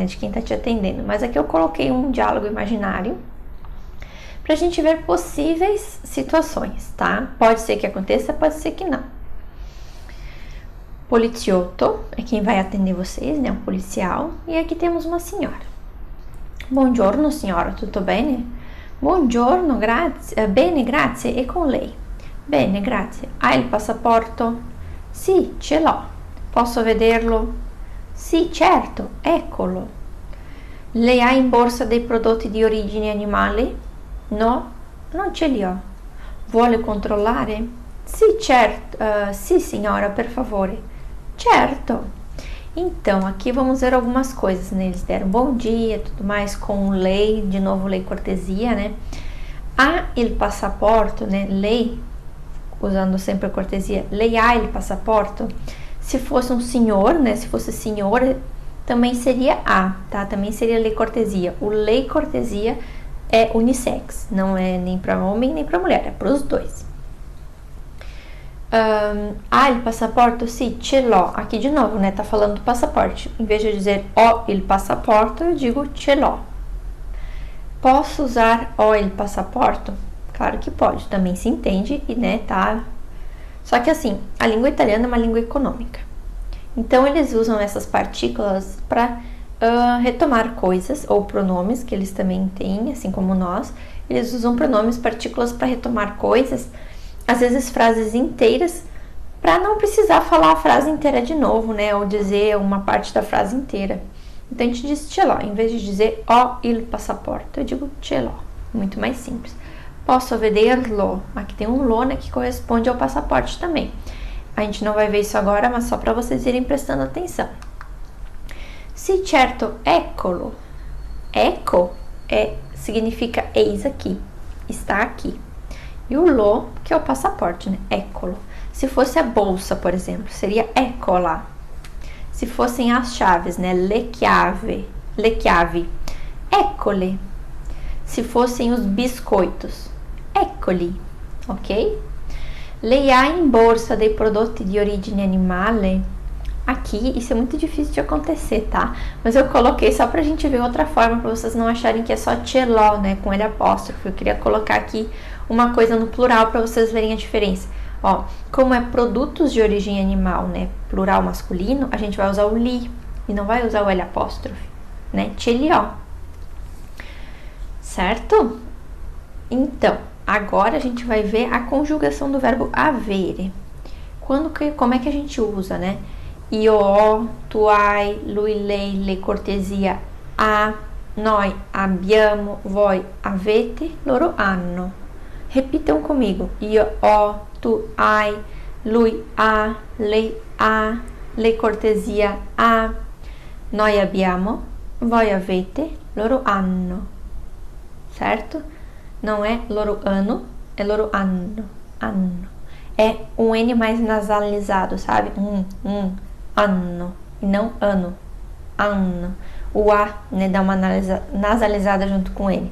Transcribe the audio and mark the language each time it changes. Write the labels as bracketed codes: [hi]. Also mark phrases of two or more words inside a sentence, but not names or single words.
[pt] De quem tá te atendendo. Mas aqui eu coloquei um diálogo imaginário pra gente ver possíveis situações, tá? Pode ser que aconteça, pode ser que não. Poliziotto é quem vai atender vocês, né? Um policial. E aqui temos uma senhora. [it] Buongiorno, signora, tutto bene? Buongiorno, grazie. Bene, grazie. E con lei? Bene, grazie. Ha il passaporto? Sì, ce l'ho. Posso vederlo? Sì, certo, eccolo. Lei ha in borsa dei prodotti di origine animale? No, non ce li ho. Vuole controllare? Sì, certo. Sì, signora, per favore. Certo. [pt] Então, aqui vamos ver algumas coisas, né? Eles deram bom dia, tudo mais, com lei, de novo [it] lei cortesia, [pt] né? [it] Ha il passaporto, né? Lei, [pt] usando sempre a cortesia, [it] lei ha il passaporto. [pt] Se fosse um senhor, né? Se fosse senhor, também seria a, tá? Também seria [it] lei cortesia. [pt] O [it] lei cortesia [pt] é unissex, não é nem para homem nem para mulher, é para os dois. [it] Ha il passaporto? Sì, ce l'ho. [pt] Aqui de novo, né? Tá falando do passaporte. Em vez de eu dizer [it] ho il passaporto, [pt] eu digo [it] ce l'ho. [pt] Posso usar [it] ho il passaporto? [pt] Claro que pode, também se entende e, né, tá... Só que assim, a língua italiana é uma língua econômica. Então, eles usam essas partículas para retomar coisas ou pronomes, que eles também têm, assim como nós. Eles usam pronomes, partículas para retomar coisas, às vezes frases inteiras, para não precisar falar a frase inteira de novo, né? Ou dizer uma parte da frase inteira. Então, a gente diz [it] ce l'ho. [pt] Em vez de dizer [it] ho il passaporto, [pt] eu digo [it] ce l'ho. [pt] Muito mais simples. [it] Posso vederlo? [pt] Aqui tem um lo, né, que corresponde ao passaporte também. A gente não vai ver isso agora, mas só para vocês irem prestando atenção. [it] Sì, certo, eccolo. [pt] Ecco significa eis aqui, está aqui. E o lo, que é o passaporte, né? [it] Eccolo. [pt] Se fosse a bolsa, por exemplo, seria eccola. Se fossem as chaves, né? [it] Le chiavi. Eccole. [pt] Se fossem os biscoitos, [it] eccoli, ok? Lei ha in borsa dei prodotti di origine animale? [pt] Aqui, isso é muito difícil de acontecer, tá? Mas eu coloquei só pra gente ver outra forma, pra vocês não acharem que é só [it] ce l'ho, [pt] né? Com ele apóstrofo. Eu queria colocar aqui uma coisa no plural pra vocês verem a diferença. Ó, como é produtos de origem animal, né? Plural masculino, a gente vai usar o li e não vai usar o L apóstrofe, né? [it] Ce li ho. Certo? [pt] Então, agora a gente vai ver a conjugação do verbo avere. Como é que a gente usa, né? [it] Io ho, tu hai, lui, lei cortesia, ha, noi abbiamo, voi avete, loro hanno. [pt] Repitam comigo. [it] Io ho, tu hai, lui ha, lei cortesia ha, noi abbiamo, voi avete, loro hanno. [pt] Certo? Não é [it] loro hanno, [pt] é [it] loro hanno. [pt] É um N mais nasalizado, sabe? Anno, e não ano. Anno. O A, né, dá uma nasalizada junto com ele.